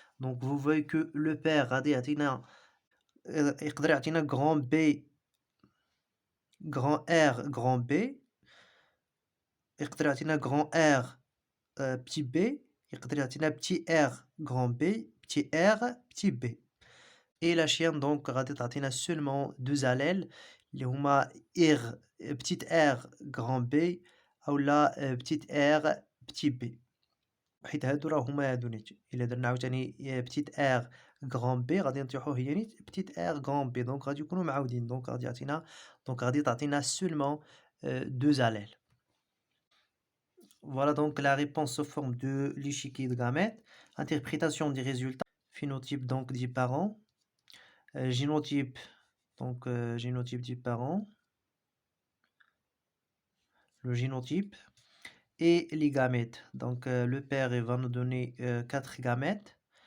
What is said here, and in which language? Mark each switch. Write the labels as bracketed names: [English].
[French] Donc vous voyez que le père [Arabic] غادي يعطينا يقدر يعطينا [French] grand B grand R grand B [Arabic] يقدر يعطينا [French] grand R petit b [Arabic] يقدر يعطينا [French] petit r grand B petit r petit b. Et la chienne donc [Arabic] غادي تعطينا [French] seulement 2 allèles [Arabic] اللي هما [French] r petit r grand B أولا petit r petit b. [Arabic] حيت هادو راه هما هادو نيت، إلا درنا عاوتاني petit r grand B غادي نطيحو هي نيت petit r grand B، دونك غادي يكونو معاودين، دونك غادي يعطينا غادي تعطينا [French] seulement 2 allèles. Voilà donc la réponse sous forme de l'échiquier de gamètes. Interprétation des résultats. Phénotype donc des parents. Génotype donc génotype du parent. Le génotype. Et les gamètes. Donc le père il va nous donner 4 gamètes.